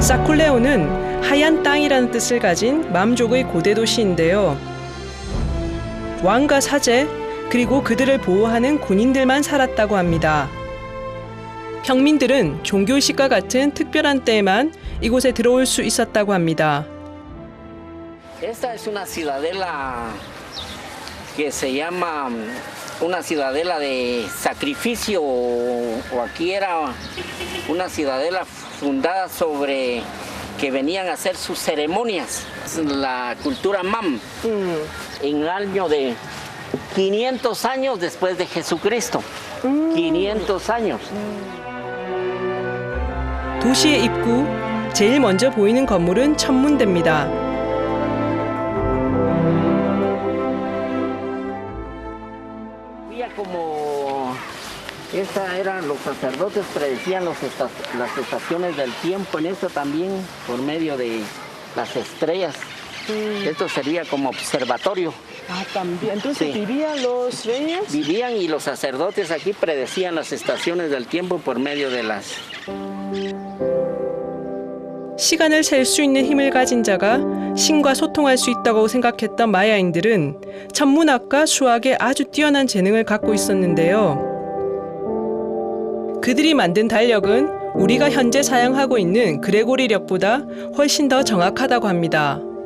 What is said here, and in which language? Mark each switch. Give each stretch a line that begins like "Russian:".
Korean: 사쿨레오는 하얀 땅이라는 뜻을 가진 맘족의 고대 도시인데요. 왕과 사제, 그리고 그들을 보호하는 군인들만 살았다고 합니다. 평민들은 종교의식과 같은 특별한 때에만 이곳에 들어올 수 있었다고 합니다.
Spanish: Esta es una ciudadela que se llama una ciudadela de sacrificio, o aquí era una ciudadela fundada sobre que venían a hacer sus ceremonias, la cultura Mam, en el año de 500 años después de Jesucristo. 500 años.
Korean: 도시의 입구, 제일 먼저 보이는 건물은 천문대입니다.
Spanish: Como esta eran los sacerdotes predecían las estaciones del tiempo en esto también por medio de las estrellas. Esto sería como observatorio. Ah, también. Entonces, Sí. ¿vivían los reyes? Vivían y los sacerdotes aquí predecían las estaciones del tiempo por medio de las...
Korean: 시간을 셀 수 있는 힘을 가진 자가 신과 소통할 수 있다고 생각했던 마야인들은 천문학과 수학에 아주 뛰어난 재능을 갖고 있었는데요. 그들이 만든 달력은 우리가 현재 사용하고 있는 그레고리력보다 훨씬 더 정확하다고 합니다.